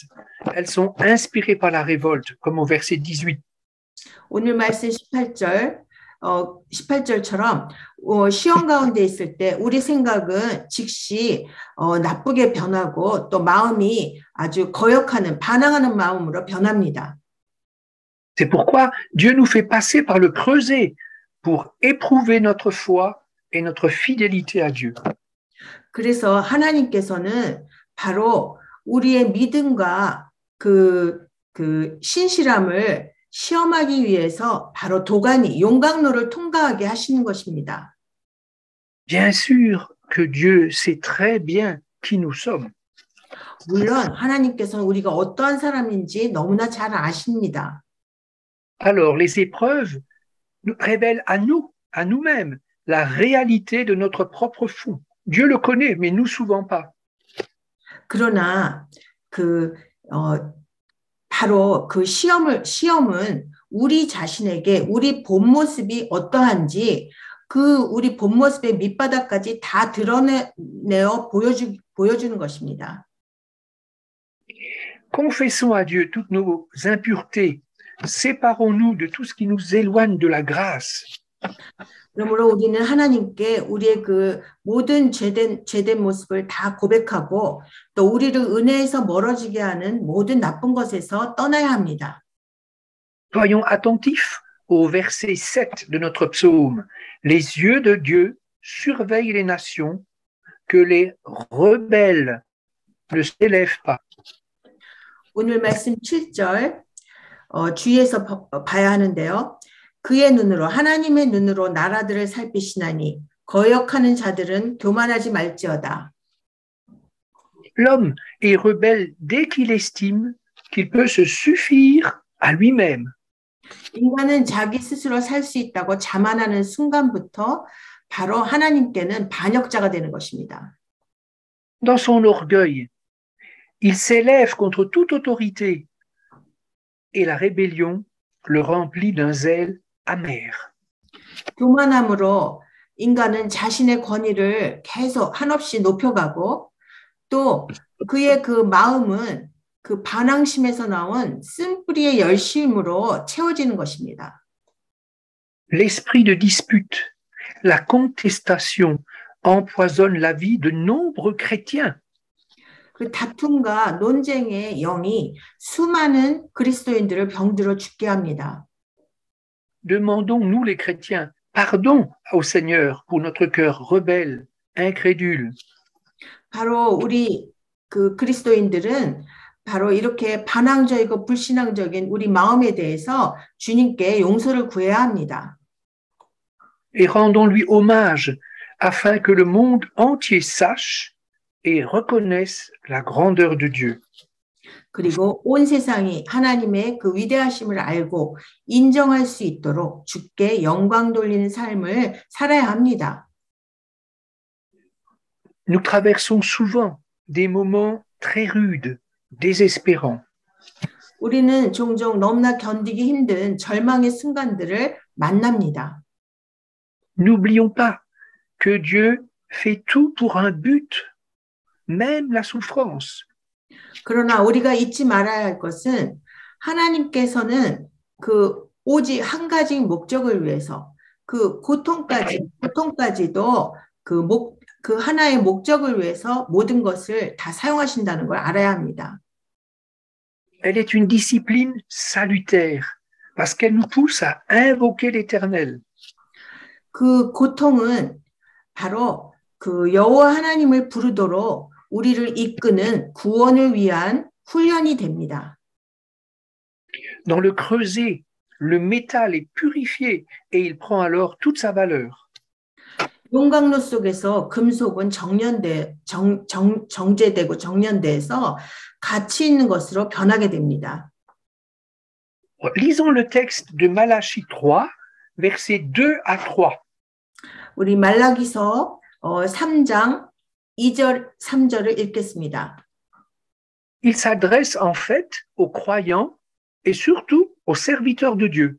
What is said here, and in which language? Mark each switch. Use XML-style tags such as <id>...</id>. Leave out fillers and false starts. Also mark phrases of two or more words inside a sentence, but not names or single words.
<fr>Elles sont inspirées par la révolte, comme au verset 18.</fr> <ko>오늘 말씀 18절처럼 시험 가운데 있을 때 우리 생각은 즉시 나쁘게 변하고 또 마음이 아주 거역하는 반항하는 마음으로 변합니다.</ko> <fr>C'est pourquoi Dieu nous fait passer par le creuset pour éprouver notre foi et notre fidélité à Dieu.</fr> <ko>그래서 하나님께서는 바로 우리의 믿음과 그 신실함을 시험하기 위해서 바로 도가니, 용광로를 통과하게 하시는 것입니다.</ko> <fr>Bien sûr que Dieu sait très bien qui nous sommes.</fr> <ko>물론 하나님께서는 우리가 어떠한 사람인지 너무나 잘 아십니다.</ko> <fr>Alors les épreuves nous révèlent à nous-mêmes, la réalité de notre propre fond. Dieu le connaît, mais nous souvent pas.</fr> <ko>그러나 바로 그 시험은 우리 자신에게 우리 본 모습이 어떠한지 그 우리 본 모습의 밑바닥까지 다 드러내어 보여주는 것입니다.</ko> <fr>Confessons à Dieu toutes nos impuretés. Séparons-nous de tout ce qui nous éloigne de la grâce.</fr> <ko>그러므로 우리는 하나님께 우리의 그 모든 죄된 모습을 다 고백하고 또 우리를 은혜에서 멀어지게 하는 모든 나쁜 것에서 떠나야 합니다.</ko> <fr>Soyons attentifs au verset 7 de notre psaume. Les yeux de Dieu surveillent les nations, que les rebelles ne s'élèvent pas.</fr> <ko>오늘 말씀 7절 주의해서 봐야 하는데요. 그의 눈으로 하나님의 눈으로 나라들을 살피시나니 거역하는 자들은 교만하지 말지어다.</ko> <fr>L'homme est rebelle dès qu'il estime qu'il peut se suffire à lui-même.</fr> <ko>인간은 자기 스스로 살 수 있다고 자만하는 순간부터 바로 하나님께는 반역자가 되는 것입니다.</ko> <fr>Dans son orgueil, il s'élève contre toute autorité et la rébellion le remplit d'un zèle amer.</fr> <ko>교만함으로 인간은 자신의 권위를 계속 한없이 높여가고 또 그의 그 마음은 그 반항심에서 나온 쓴뿌리의 열심으로 채워지는 것입니다.</ko> <fr>L'esprit de dispute, la contestation empoisonne la vie de nombreux chrétiens.</fr> <ko>그 다툼과 논쟁의 영이 수많은 그리스도인들을 병들어 죽게 합니다.</ko> <fr>Demandons, nous les chrétiens, pardon au Seigneur pour notre cœur rebelle, incrédule.</fr> <ko>바로 우리 그 그리스도인들은 바로 이렇게 반항적이고 불신앙적인 우리 마음에 대해서 주님께 용서를 구해야 합니다.</ko> <fr>Et rendons-lui hommage afin que le monde entier sache et reconnaisse la grandeur de Dieu.</fr> <ko>그리고 온 세상이 하나님의 그 위대하심을 알고 인정할 수 있도록 주께 영광 돌리는 삶을 살아야 합니다.</ko> <fr>Nous traversons souvent des moments très rudes, désespérants.</fr> <ko>우리는 종종 너무나 견디기 힘든 절망의 순간들을 만납니다.</ko> <fr>N'oublions pas que Dieu fait tout pour un but, même la souffrance.</fr> <ko>그러나 우리가 잊지 말아야 할 것은 하나님께서는 그 오직 한 가지 목적을 위해서 그 고통까지도 그 하나의 목적을 위해서 모든 것을 다 사용하신다는 걸 알아야 합니다.</ko> <fr>Elle est une discipline salutaire parce qu'elle nous pousse à invoquer l'Éternel.</fr> <ko>그 고통은 바로 그 여호와 하나님을 부르도록 우리를 이끄는 구원을 위한 훈련이 됩니다.</ko> <fr>Dans le creuset, le métal est purifié et il prend alors toute sa valeur.</fr> <ko>용광로 속에서 금속은 정제되고 정련돼서 가치 있는 것으로 변하게 됩니다.</ko> <fr>Lisons le texte de Malachie 3, versets 2 à 3.</fr> <ko>우리 말라기서 3장 2절 3절을 읽겠습니다.</ko> <fr>Il s'adresse en fait aux croyants et surtout aux serviteurs de Dieu.</fr>